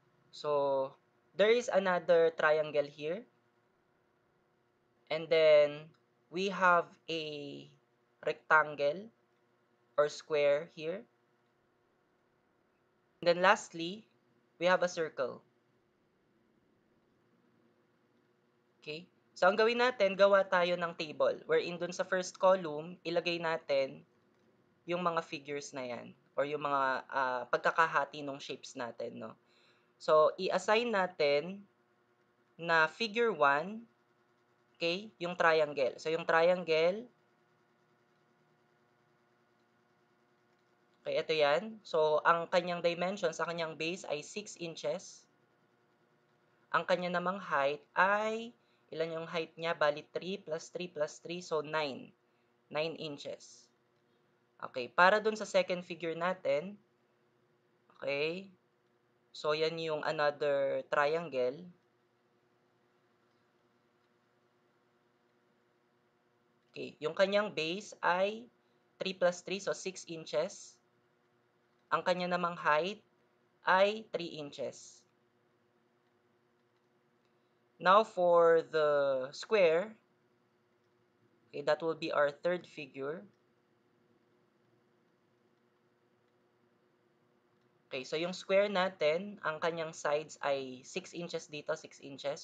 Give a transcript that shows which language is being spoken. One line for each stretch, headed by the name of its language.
English: So, there is another triangle here. And then, we have a rectangle or square here. And then lastly, we have a circle. Okay?
Filipino: So, ang gawin natin, gawa tayo ng table. Wherein dun sa first column, ilagay natin yung mga figures na yan. Or yung mga pagkakahati ng shapes natin, no? So, i-assign natin na figure 1, okay, yung triangle. So, yung triangle, okay, ito yan. So, ang kanyang dimensions, ang kanyang base ay 6 inches. Ang kanya namang height ay, ilan yung height niya? Bali 3 plus 3 plus 3, so 9. 9 inches. Okay, para dun sa second figure natin, okay, so yan yung another triangle. Okay, yung kanyang base ay 3 plus 3, so 6 inches. Ang kanya namang height ay 3 inches.
English: Now for the square, okay, that will be our third figure.
Filipino: Okay, so yung square natin, ang kanyang sides ay 6 inches dito, 6 inches.